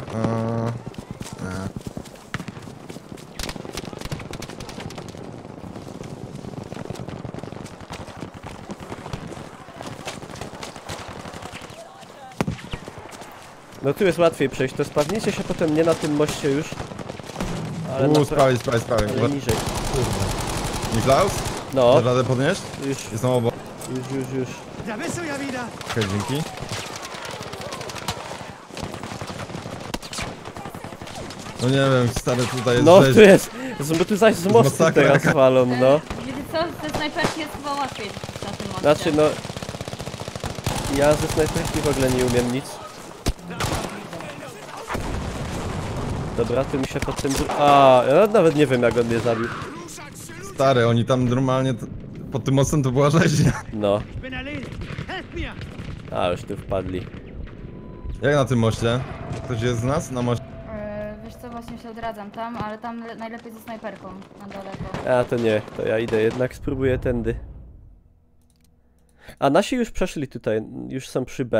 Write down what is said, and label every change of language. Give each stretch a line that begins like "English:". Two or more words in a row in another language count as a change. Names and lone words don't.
Polish: No tu jest łatwiej przejść, to spawnijcie się potem nie na tym moście już. Ale na Sprawy. ale niżej. Niklaus? No, Dasz radę podnieść? już, Jestem obok. już.
German: Da bist du ja wieder.
Polish: Okej, dzięki. No nie wiem, stary, tutaj jest No rzeź. tu jest, bo tu zaś z mostu masakra teraz jaka. walą, no. Wiecie co, ze snajperki jest chyba łatwiej na tym moście. Znaczy no... Ja ze snajperki w ogóle nie umiem nic. Dobra, tu mi się pod tym... ja nawet nie wiem jak on mnie zabił. Stary, oni tam normalnie... Pod tym mostem to była rzeźnia. No, Ich bin erledigt. Helft mir. już tu wpadli. Jak na tym moście? Ktoś jest z nas na moście? Wiesz co, właśnie się odradzam tam, ale tam najlepiej ze snajperką na daleko. To nie, to ja idę jednak, spróbuję tędy. A nasi już przeszli tutaj, już są przy B.